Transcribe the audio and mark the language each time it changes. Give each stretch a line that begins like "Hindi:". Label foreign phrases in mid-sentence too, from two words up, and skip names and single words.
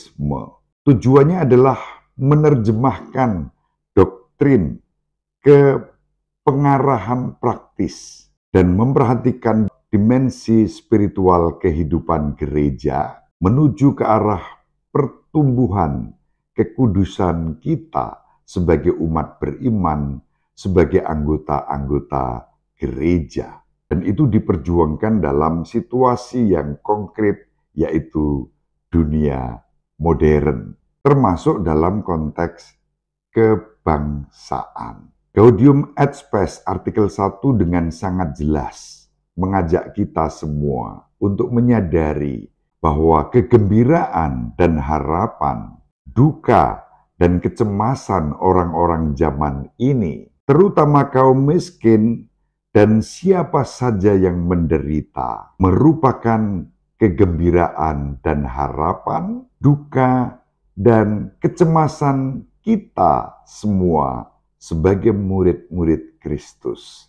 Indonesian: Tujuannya adalah menerjemahkan doktrin ke pengarahan praktis dan memperhatikan dimensi spiritual kehidupan gereja menuju ke arah pertumbuhan kekudusan kita sebagai umat beriman, sebagai anggota-anggota gereja. Dan itu diperjuangkan dalam situasi yang konkret, yaitu dunia modern, termasuk dalam konteks kebangsaan. Gaudium et Spes artikel 1 dengan sangat jelas mengajak kita semua untuk menyadari bahwa kegembiraan dan harapan, duka dan kecemasan orang-orang zaman ini, terutama kaum miskin dan siapa saja yang menderita, merupakan kegembiraan dan harapan, duka dan kecemasan kita semua sebagai murid-murid Kristus.